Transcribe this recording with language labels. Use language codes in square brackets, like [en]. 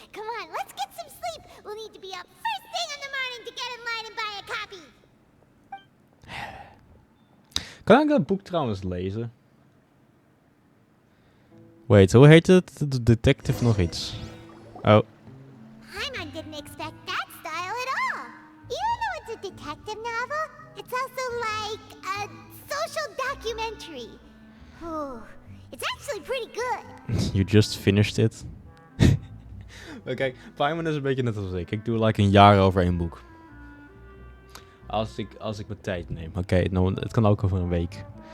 [en] Come on, let's get some sleep. We'll need to be up first thing in the morning to get in line and buy a copy. [nl] Kan ik dat boek trouwens lezen? Wait, hoe heet het? De detective nog iets. Oh. [en] Paimon didn't expect that style at all. Even though it's a detective novel, it's also like a social documentary. Ooh, it's actually pretty good. You just finished it. [nl] Kijk, Paimon is een beetje net als ik. Ik doe like een jaar over één boek. Als ik mijn tijd neem. Oké, nou, het kan ook over een week.